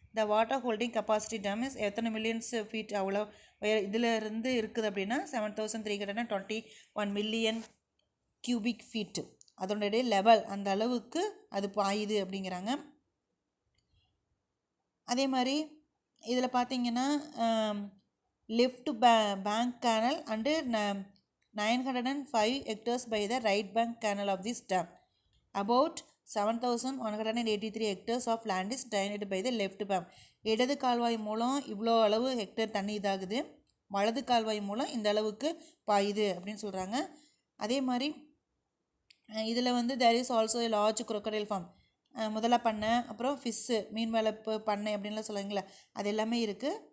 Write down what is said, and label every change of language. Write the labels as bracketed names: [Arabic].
[English] the water holding capacity dam is [Tamil] எத்தனை millions feet அவ்வளோ இதில் இருந்து இருக்குது அப்படின்னா [English] 7321 million cubic feet. [Tamil] அதனுடைய லெவல் அந்த அளவுக்கு அது பாயுது அப்படிங்கிறாங்க. அதே மாதிரி இதில் பார்த்தீங்கன்னா [English] Left bank canal and 905 hectares by the right bank canal of this dam. About 7183 hectares of land is drained by the left bank. [Tamil] இடது கால்வாய் மூலம் இவ்வளோ அளவு ஹெக்டேர் தண்ணி இதாகுது, வலது கால்வாய் மூலம் இந்த அளவுக்கு பாயுது அப்படின்னு சொல்கிறாங்க. அதே மாதிரி இதில் வந்து [English] There is also a large crocodile farm. [Tamil] முதல்ல பண்ணை, அப்புறம் ஃபிஷ்ஷு மீன் வளர்ப்பு பண்ணை அப்படின்லாம் சொல்லுவாங்களே, அது எல்லாமே இருக்குது.